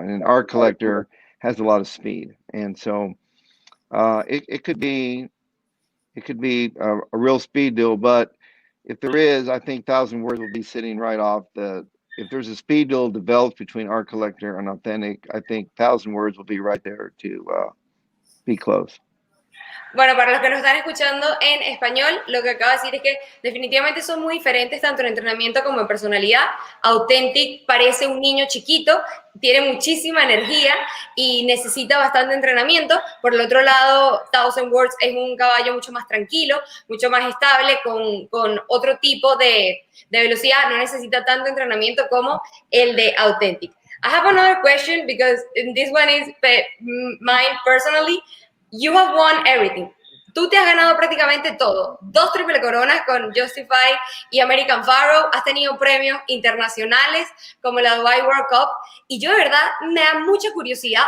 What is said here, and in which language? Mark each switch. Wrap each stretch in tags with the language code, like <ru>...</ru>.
<en>And our collector has a lot of speed. And so it could be a real speed deal, but if there is, I think Thousand Words will be sitting right off if there's a speed duel developed between our collector and Authentic, I think Thousand Words will be right there to be close.</en> <es>Bueno, para los que nos están escuchando en español, lo que acabo de decir es que definitivamente son muy diferentes tanto en entrenamiento como en personalidad. Authentic parece un niño chiquito, tiene muchísima energía y necesita bastante entrenamiento. Por el otro lado, Thousand Words es un caballo mucho más tranquilo, mucho más estable, con otro tipo de velocidad. No necesita tanto entrenamiento como el de Authentic.</es> <en>I have another question because this one is mine personally. You have won everything.</en> <es>Tú te has ganado prácticamente todo. 2 triple coronas con Justify y American Pharoah. Has tenido premios internacionales como la Dubai World Cup. Y yo de verdad me da mucha curiosidad.</es>